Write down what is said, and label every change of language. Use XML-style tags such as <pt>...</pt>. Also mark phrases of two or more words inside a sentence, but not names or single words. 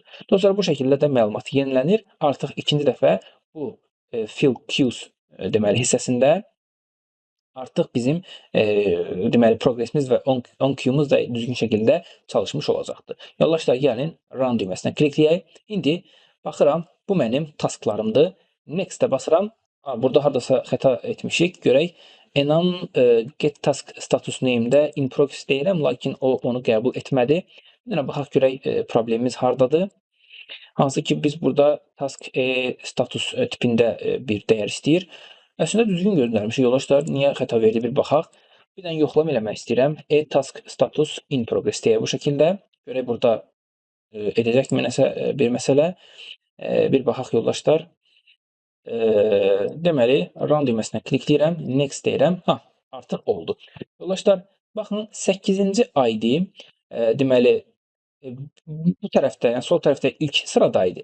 <az>Dostlar, bu şəkildə də məlumat yenilənir. Artıq ikinci dəfə bu</az> <en>fill queues</en> <az>deməli hissəsində artıq bizim deməli progresimiz və on-Q'muz da düzgün şəkildə çalışmış olacaqdır. Yoldaşlar, gəlin Run düyməsinə klikləyək. İndi baxıram, bu mənim tasklarımdır. Next-ə basıram. Burada hardasa xəta etmişik. Görək. Enan</az> <en>get task status name-də in progress</en> <az>deyirəm, lakin o onu qəbul etmədi. Bir dənə baxaq görək problemimiz hardadır. Hansı ki biz burada</az> <en>task status</en> <az>tipində bir dəyər istəyir. Əslində düzgün göndərmişik yoldaşlar. Niyə xəta verdi bir baxaq. Bir dənə yoxlama eləmək istəyirəm.</az> <en>Task status in progress</en> <az>deyə bu şəkildə. Görək burada edəcəkmi nəsə bir məsələ. Bir baxaq yoldaşlar. Deməli run düyməsinə klikləyirəm, next deyirəm. Artıq oldu. Yoldaşlar, baxın 8-ci ID deməli bu tərəfdə, yəni sol tərəfdə ilk sırada idi.</az>